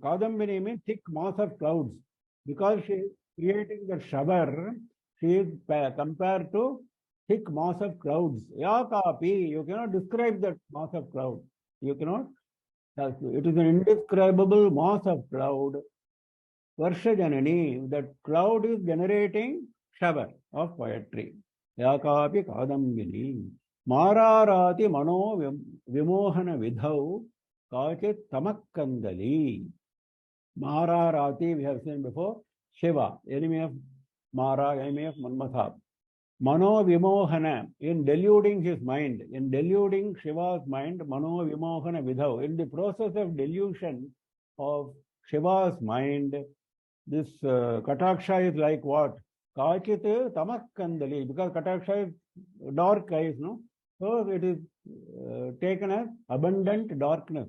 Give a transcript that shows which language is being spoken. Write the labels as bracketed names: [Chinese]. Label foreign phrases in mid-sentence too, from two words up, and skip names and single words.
[English] Kadambini means thick mass of clouds. Because she is creating the shower, she is compared to thick mass of clouds. Yakapi, you cannot describe that mass of cloud. You cannot. It is an indescribable mass of cloud. [Sanskrit] वर्षा जननी, [English] that cloud is generating shower of poetry. [Sanskrit] याकापि कादम्बिनी. मारारति मनो विमोहन विधौ काचित् तमःकन्दली. मारारति, [English] we have seen before, Seva, enemy of Mara, enemy of Manmatha. [Sanskrit] मनो विमोहन, [English] in deluding his mind, in deluding Shiva's mind, [Sanskrit] मनो विमोहन विधौ. [English] In the process of delusion of Shiva's mind, this Kataksha is like what? [Sanskrit] काचित् तमःकन्दली, [English] because Kataksha is dark eyes, no? So it is taken as abundant darkness.